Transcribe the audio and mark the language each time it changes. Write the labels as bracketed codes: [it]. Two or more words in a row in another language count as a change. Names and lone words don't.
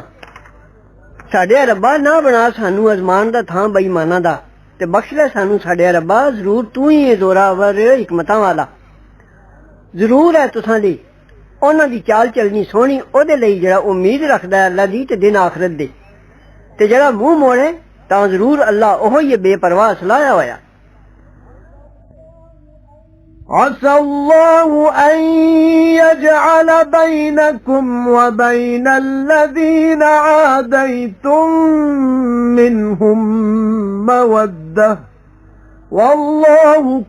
[pa] ਸਾਡੇ ਰੱਬਾ ਨਾ ਬਣਾ ਸਾਨੂੰ ਅਜ਼ਮਾਨ ਦਾ ਥਾਂ ਬੇਈਮਾਨਾਂ ਦਾ ਤੇ ਬਖਸ਼ ਲੈ ਸਾਨੂੰ ਸਾਡੇ ਰੱਬਾ ਜ਼ਰੂਰ ਤੂੰ ਹੀ ਜ਼ੋਰਾਵਰ ਹਕਮਤਾਂ ਵਾਲਾ। ਜ਼ਰੂਰ ਹੈ ਤੁਸਾਂ ਦੀ ਉਹਨਾਂ ਦੀ ਚਾਲ ਚੱਲਣੀ ਸੋਹਣੀ ਉਹਦੇ ਲਈ ਜਿਹੜਾ ਉਮੀਦ ਰੱਖਦਾ ਹੈ ਅੱਲਾ ਦੀ ਤੇ ਦਿਨ ਆਖਰਤ ਦੀ ਤੇ ਜਿਹੜਾ ਮੂੰਹ ਮੋੜੇ ਤਾਂ ਜ਼ਰੂਰ ਅੱਲਾ ਉਹ ਹੀ ਬੇਪਰਵਾਹ ਸਲਾਹਿਆ ਹੋਇਆ। [ar] عسى الله أن يجعل بينكم وبين الذين عاديتم منهم مودة والله